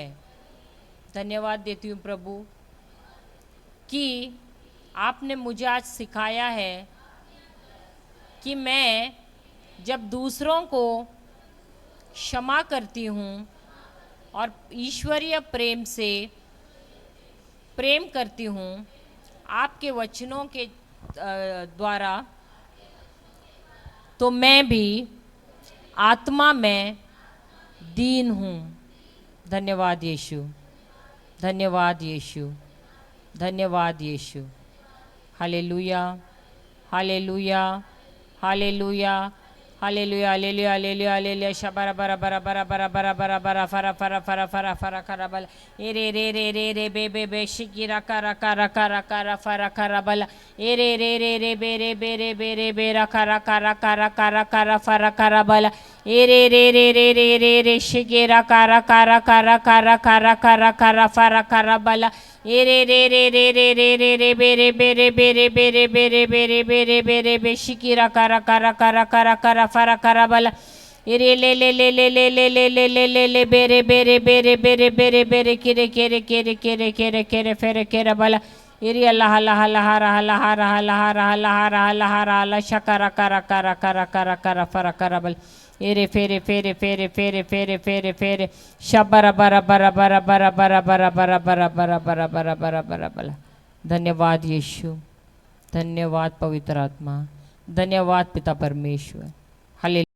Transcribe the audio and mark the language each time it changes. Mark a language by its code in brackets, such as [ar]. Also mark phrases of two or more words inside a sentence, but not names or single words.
[hi] धन्यवाद देती हूँ प्रभु कि आपने मुझे आज सिखाया है कि मैं जब दूसरों को क्षमा करती हूँ और ईश्वरीय प्रेम से प्रेम करती हूँ, आपके वचनों के द्वारा, तो मैं भी आत्मा में दीन हूँ। धन्यवाद यीशु, धन्यवाद यीशु, धन्यवाद यीशु। हालेलुया, हालेलुया, हालेलुया, हालेलुया हालेलुया हालेलुया हालेलुया शबरा बरा बरा बरा बरा बरा बरा बरा फरा फरा फरा फरा फरा खरा बल ए रे रे रे रे रे बे बे बे शिकिरा करा करा करा करा फरा खरा बल ए रे रे रे रे बे रे बे रे बे रे बेरा करा करा करा करा करा फरा खरा बल ए रे रे रे रे रे रे रे शिकिरा करा करा करा करा करा करा करा फरा खरा बल ए रे रे रे रे रे रे रे रे बे रे बे रे बे रे बे रे बे रे बे रे बे रे बे रे बे शिकिरा करा करा करा करा करा फरा खरा बल इरे ले ले ले ले ले ले ले ले ले ले ले बेरे बेरे बेरे बेरे बेरे बेरे किरे केरे केरे केरे केरे केरे फेरे केरे बला इरे अल्लाह अल्लाह अल्लाह रहा अल्लाह रहा अल्लाह रहा अल्लाह रहा अल्लाह रहा अल्लाह शकरा करा करा करा करा करा फरा करा बल इरे फेरे फेरे फेरे फेरे फेरे फेरे फेरे शबरा बरा बरा बरा बरा बरा बरा बरा बरा बरा बरा बरा बरा बरा बला। धन्यवाद यीशु, धन्यवाद पवित्र आत्मा, धन्यवाद पिता परमेश्वर। हालेलुया।